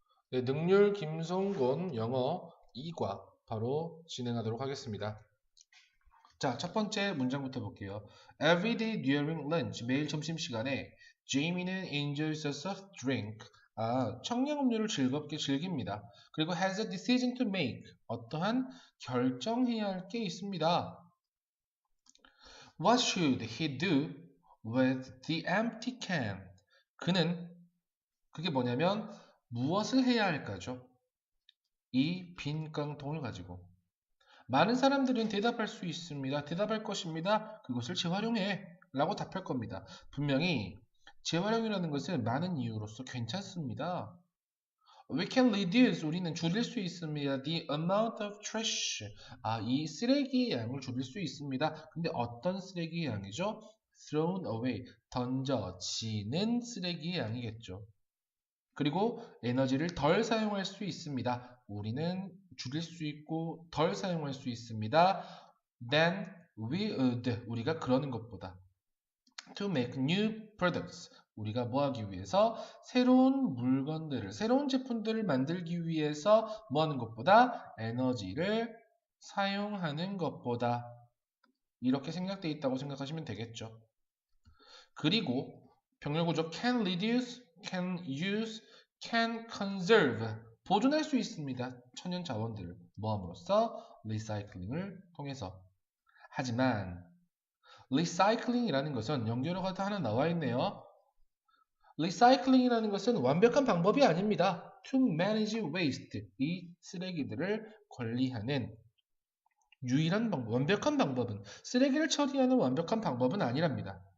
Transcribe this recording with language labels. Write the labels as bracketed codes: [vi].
[ko] 네, 능률 김성곤 영어 2과 바로 진행하도록 하겠습니다. 자, 첫 번째 문장부터 볼게요. [en] Every day during lunch, [ko] 매일 점심시간에 [en] Jamie는 enjoys a soft drink. [ko] 청량음료를 즐겁게 즐깁니다. [en] 그리고 has a decision to make. [ko] 어떠한 결정해야 할 게 있습니다. [en] What should he do with the empty can? [ko] 그게 뭐냐면 무엇을 해야 할까죠? 이 빈 깡통을 가지고 많은 사람들은 대답할 수 있습니다. 대답할 것입니다. 그것을 재활용해 라고 답할 겁니다. 분명히 재활용이라는 것은 많은 이유로서 괜찮습니다. [en] We can reduce, [ko] 우리는 줄일 수 있습니다. [en] The amount of trash, [ko] 이 쓰레기의 양을 줄일 수 있습니다. 근데 어떤 쓰레기의 양이죠? [en] Thrown away, [ko] 던져지는 쓰레기의 양이겠죠. 그리고 에너지를 덜 사용할 수 있습니다. 우리는 줄일 수 있고 덜 사용할 수 있습니다. [en] Than we would, [ko] 우리가 그러는 것보다. [en] To make new products, [ko] 우리가 뭐 하기 위해서? 새로운 물건들을, 새로운 제품들을 만들기 위해서 뭐 하는 것보다? 에너지를 사용하는 것보다. 이렇게 생략되어 있다고 생각하시면 되겠죠. 그리고 병렬구조 [en] can reduce, can use, can conserve, [ko] 보존할 수 있습니다. 천연 자원들을 뭐함으로써? 리사이클링을 통해서. 하지만 리사이클링이라는 것은 연결어가 하나 나와 있네요. 리사이클링이라는 것은 완벽한 방법이 아닙니다. [en] To manage waste, [ko] 이 쓰레기들을 관리하는 유일한 방법, 완벽한 방법은 쓰레기를 처리하는 완벽한 방법은 아니랍니다.